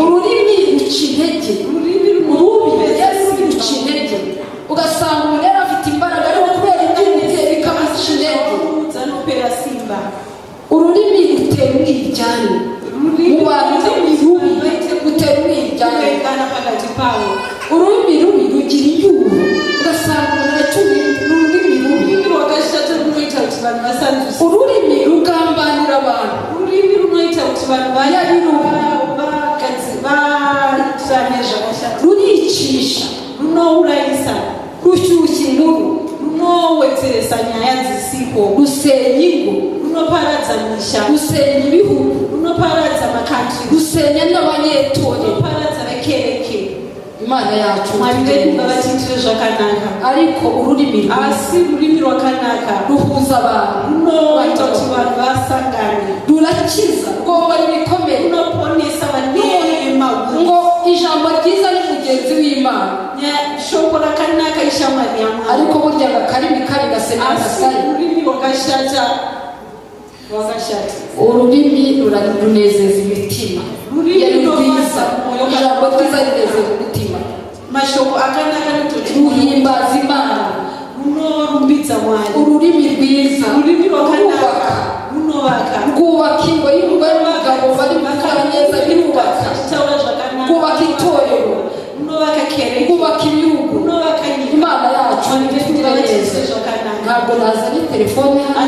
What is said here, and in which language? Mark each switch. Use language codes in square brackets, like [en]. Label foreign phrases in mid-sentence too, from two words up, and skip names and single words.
[rw] ururimi ruca intege ruca intege ugasanga umuntu yari afite imbaraga ariko kubera iby'umutera bikamuca intege [sn] simba [rw] ururimi rutera umwiryane mu bantu rubi rutera umwiryane ururimi rubi rugira inyuro ugasanga umuntu aracyuye ururimi rubi [sn] rwagashata runoita kuti vanhu vasanzwise [rw] ururimi rugambanira abantu [sn] ururimi runoita kuti vanhu vatirane zvakashata [rw] ruricisha [sn] runourayisa [rw] rushyushya inkuru [sn] runowedzeresa nyaya dzisipo [rw] rusenya ingo [sn] runoparadza misha [rw] rusenya ibihugu [sn] runoparadza makantri [rw] rusenya n'abanyetore [sn] runoparadza vekereke [rw] imana yacu [sn] mwari vedu ngavatiitire zvakanaka [rw] ariko ururimi [sn] asi rurimi rwakanaka [rw] ruhuza abantu [sn] runoita kuti vanhu vasangane [rw] rurakiza rwoba ibikomere [sn] runoponesa vanema [rw] ngo ijambo ryiza ni mugenzi w'imana [sn] shoko rakanaka ishamwari yamwari [rw] ariko burya akarimi kabi gasema gasari [sn] ururimi rwakashata [rw] ururimi runezeza imitima ijambo ryiza rinezeza umutima [sn] mashoko akanaka [rw] ruhimbaza imana [sn] runorumbidza mwari [rw] ururimi rwiza [sn] ururimi rwakanaka runobaka [rw] rwubaka ingo y'umugore n'umugabo bari gukora neza birubaka rwubaka itorero [sn] runobaka kere [rw] rwubaka ibihugu [sn] runobaka [rw] imana yacu ntibigira neza ntabwo nazanye telefone hano